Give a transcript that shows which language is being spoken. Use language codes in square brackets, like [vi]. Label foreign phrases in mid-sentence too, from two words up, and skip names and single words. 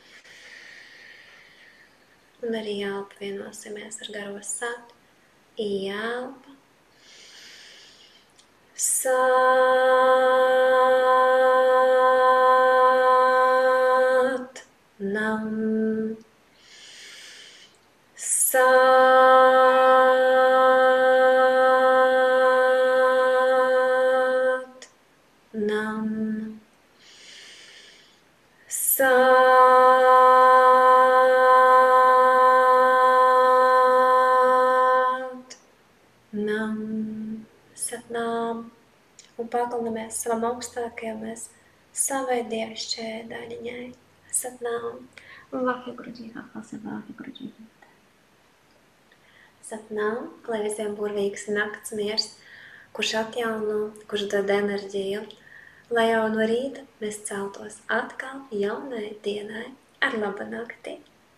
[lv] un arī elpa vienosimies ar garo sat, ieelpa, [pa] ਸਤਿ, ਨਾਮ, ਸਤਿ, ਨਾਮ, ਸਤਿ, ਨਾਮ, [lv] satnām, un paklinamies savam augstākajam mēs, savai dievišķajai daļiņai, satnām. [pa] ਵਾਹਿਗੁਰੂ ਜੀ ਕਾ ਖਾਸਾ, ਵਾਹਿਗੁਰੂ ਜੀ. [lv] Satnām, lai visiem burvīgs nakts miers, kurš atjauno, kurš dod enerģiju, lai jau no rīta mēs celtos atkal jaunai dienai ar labu nakti.